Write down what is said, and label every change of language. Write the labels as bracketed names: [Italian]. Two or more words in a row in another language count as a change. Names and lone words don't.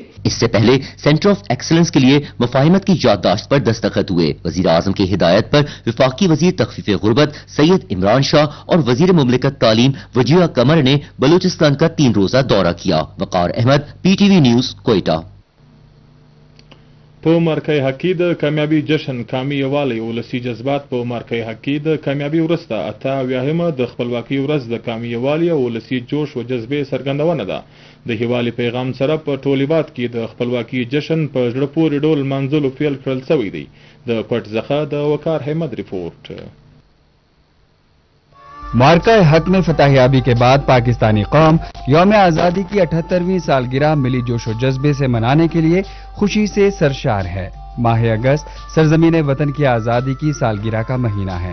[Urdu] اس سے پہلے سینٹر آف ایکسلنس کے لیے مفاہمت کی یادداشت پر دستخط ہوئے۔ وزیر اعظم کی ہدایت پر وفاقی وزیر تخفیف غربت سید عمران شاہ اور وزیر مملکت تعلیم وجیہہ قمر نے بلوچستان کا 3 روزہ دورہ کیا۔ وقار احمد، PTV نیوز، کوئٹہ۔ [Pashto] په مرکه حقی د کامیابی جشن کامی یووالی ولسی جذبات په مرکه حقی د کامیابی ورسته 88مه د خپلواکۍ ورځ د کامی یووالی او ولسی جوش او جذبې څرګندونه ده۔ د هیوالي پیغام سره په ټول هیواد کې د خپلواکۍ جشن په زړه پورې ډول منځلو پیل کړل شوی دی۔ د پټ څخه د وقار احمد رپورٹ۔ [Urdu] مارکہ حق میں فتح یابی کے بعد پاکستانی قوم یوم آزادی کی 78ویں سالگرہ ملی جوش و جذبے سے منانے کے لیے خوشی سے سرشار ہے۔ ماہ اگست سرزمین وطن کی آزادی کی سالگرہ کا مہینہ ہے۔